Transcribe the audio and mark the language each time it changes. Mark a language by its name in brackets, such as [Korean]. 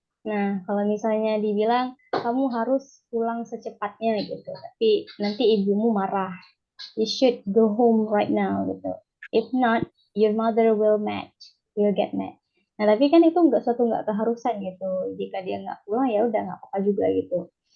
[Indonesian] Nah, kalau misalnya dibilang kamu harus pulang secepatnya gitu, tapi nanti ibumu marah. [English] You should go home right now gitu. If not, your mother will get mad. [Indonesian] Nah, tapi kan itu nggak keharusan gitu. Jika dia nggak pulang ya udah nggak apa-apa juga gitu.